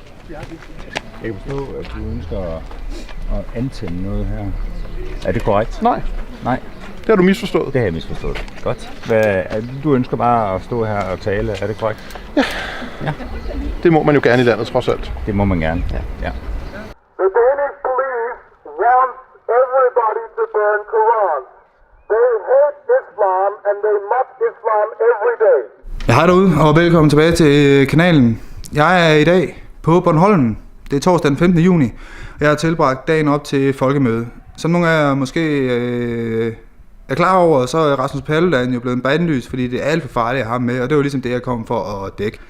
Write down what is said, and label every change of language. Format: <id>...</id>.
<da>Jeg kan forstå, at du ønsker at antænde noget her. Er det korrekt? Nej. Nej. Det har du misforstået. Det har jeg misforstået. Godt. Du ønsker bare at stå her og tale, er det korrekt? Ja. Ja. Det må man jo gerne i landet, trods alt. Det må man gerne, ja.</da> <en>The Danish police want everybody to burn Qurans. They hate Islam and they mock Islam every day.</en> <da>Hej derude, og velkommen tilbage til kanalen. Jeg er i dag på Bornholm. Det er torsdag den 15. juni. Jeg har tilbragt dagen op til folkemøde. Som nogle af jer måske er klar over, så er Rasmus Paludan jo blevet bandlyst, fordi det er alt for farligt at have med, og det var ligesom det, jeg kom for at dække.</da>